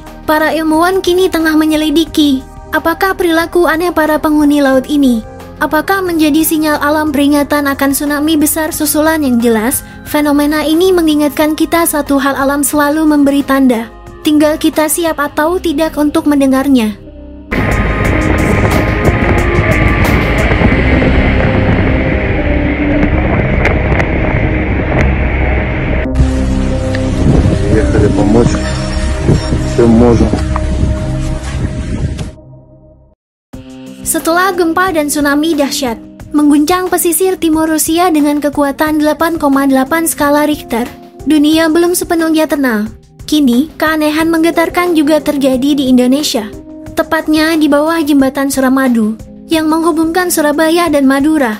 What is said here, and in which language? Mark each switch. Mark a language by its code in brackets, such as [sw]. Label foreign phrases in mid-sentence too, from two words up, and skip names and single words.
[id] Para ilmuwan kini tengah menyelidiki, apakah perilaku aneh para penghuni laut ini? Apakah menjadi sinyal alam peringatan akan tsunami besar susulan yang jelas? Fenomena ini mengingatkan kita satu hal, alam selalu memberi tanda. Tinggal kita siap atau tidak untuk mendengarnya. [ru] Приехали помочь. Чем можем. [id] Setelah gempa dan tsunami dahsyat mengguncang pesisir timur Rusia dengan kekuatan 8,8 skala Richter, dunia belum sepenuhnya tenang. Kini, keanehan menggetarkan juga terjadi di Indonesia, tepatnya di bawah jembatan Suramadu yang menghubungkan Surabaya dan Madura.